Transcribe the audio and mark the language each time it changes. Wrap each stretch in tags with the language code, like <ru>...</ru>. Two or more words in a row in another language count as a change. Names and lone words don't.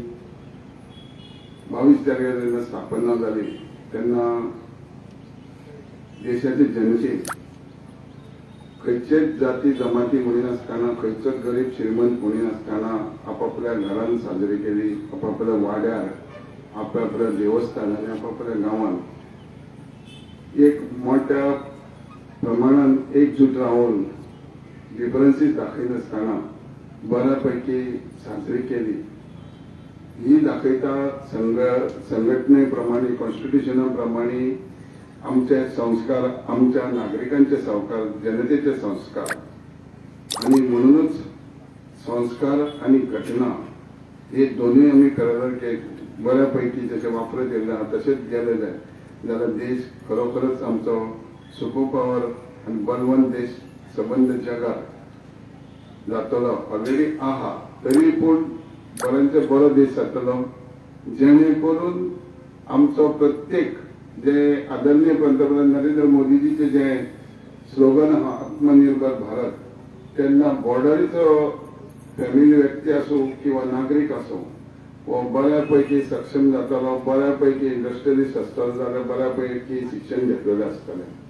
<kok>22 तारखेर जेन्ना स्थापना जाली तेन्ना देशाचे जनतेक खंयचेच जाती जमाती म्हणून नासतना खंयचोच गरीब श्रीमंत म्हणून नासतना आपापल्या घरांत साजरी केली, आपापल्या वाड्यार, आपापल्या देवस्थानांनी, आपापल्या गांवांत एक मोठ्या प्रमाणात एकजूट राहून डिफरन्सीस दाखयनासतना बऱ्यापैकी साजरी केली. ही दाखयता संघटनेप्रमाणे कॉन्स्टिट्यूशनाप्रमाणे आमचे संस्कार, आमच्या नागरिकांचे संस्कार, जनतेचे संस्कार आणि म्हणूनच संस्कार आणि घटना हे दोन्ही आम्ही खरं बऱ्यापैकी जशें वापरत येयलें आहा तशेंच गेले जाल्यार देश खरोखरच आमचो</kok> <en>super power</en> <kok>आनी बलवंत देश सबंद जगात जातलो ऑलरेडी आहा तरी पूण बऱ्यांचे बरो देश जातलो जेणे करून आमचो प्रत्येक जे आदरणीय पंतप्रधान नरेंद्र मोदीजीचे जे स्लोगन आहा आत्मनिर्भर भारत तेन्ना बॉर्डरीचो फॅमिली व्यक्ती आसूं किंवा नागरीक आसूं वो बऱ्यापैकी सक्षम जातलो बऱ्यापैकी इंडस्ट्रियलिस्ट आसतलो जाल्यार बऱ्यापैकी शिक्षण घेतलेलें आसतलें</kok>